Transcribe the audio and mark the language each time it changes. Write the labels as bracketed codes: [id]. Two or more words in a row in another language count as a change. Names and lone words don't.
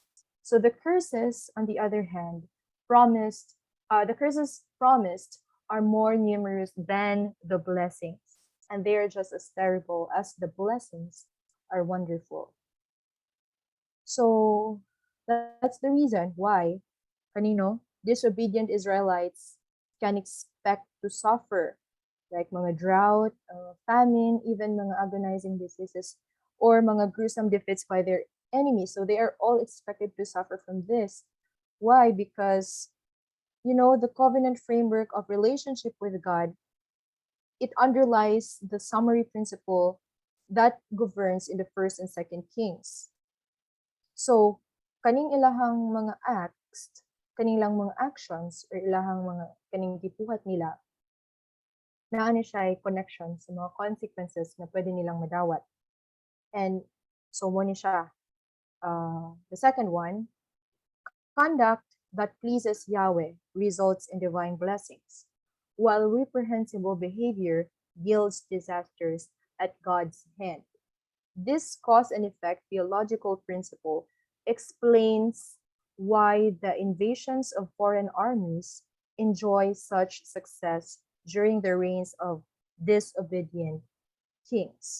[en] So the curses, on the other hand, the curses promised are more numerous than the blessings, and they are just as terrible as the blessings are wonderful. So that's the reason why, kanino, disobedient Israelites can expect to suffer, like mga drought, famine, even mga agonizing diseases, or mga gruesome defeats by their enemies. So they are all expected to suffer from this. Why? Because, the covenant framework of relationship with God, it underlies the summary principle that governs in the first and second Kings. So, [ceb] kaning ilahang mga acts, kaning lang mga actions, or ilahang mga kaning gibuhat nila, naano siya ay connection sa mga consequences na pwede nilang madawat. [en] And so, [ceb] mo ni siya. [en] The second one, conduct that pleases Yahweh results in divine blessings, while reprehensible behavior yields disasters at God's hand. This cause and effect theological principle explains why the invasions of foreign armies enjoy such success during the reigns of disobedient kings.